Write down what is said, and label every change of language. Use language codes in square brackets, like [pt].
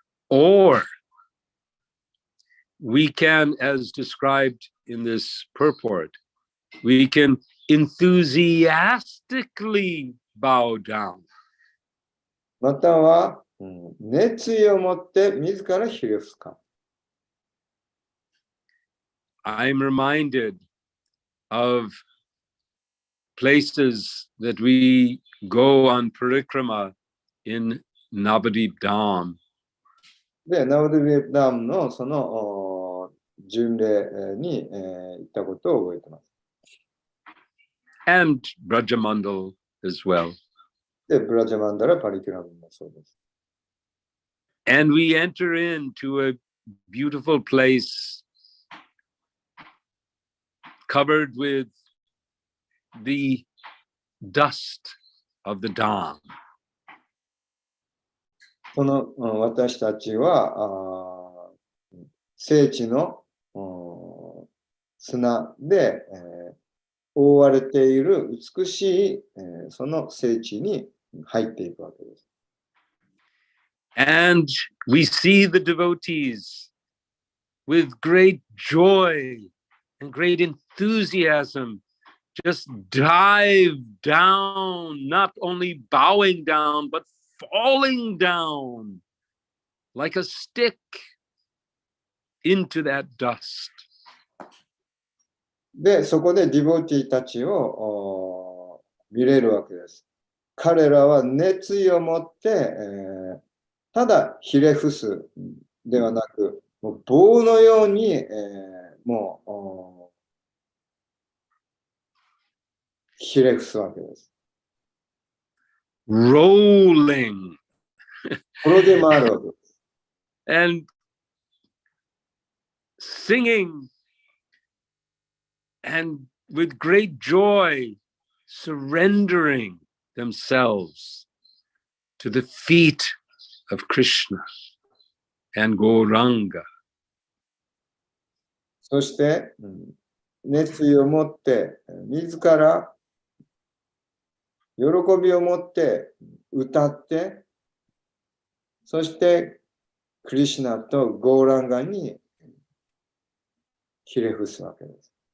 [en] Or we can, as described in this purport, we can enthusiastically bow down. [ja] または、熱意を持って自らひれ伏すか。 [en] I'm reminded of places that we go on parikrama in Navadip Dham. [ja] で、ナウディビエダムのその巡礼に、行ったことを覚えています。 [en] And Brajamandal as well. [ja] で、ブラジャマンダラ・パリキュラムもそうです。 [en] And we enter into a beautiful place covered with the dust of the Dham. [ja] その私たちは聖地の砂で、覆われている美しい、その聖地に入っていくわけです。 [en] And we see the devotees with great joy and great enthusiasm just dive down, not only bowing down, but falling down like a stick into that dust. [ja] で、そこでディボティたちを見れるわけです。彼らは熱意を持って、ただひれ伏すではなく、もう棒のように、もうひれ伏すわけです。 [en] rolling [ja] 転げ回るわけです。 [en] and singing and with great joy surrendering themselves to the feet of Krishna and Gauranga. [ja] そして、熱意を持って、自ら喜びを持って歌って、そしてクリシュナとゴーランガにひれ伏すわけです。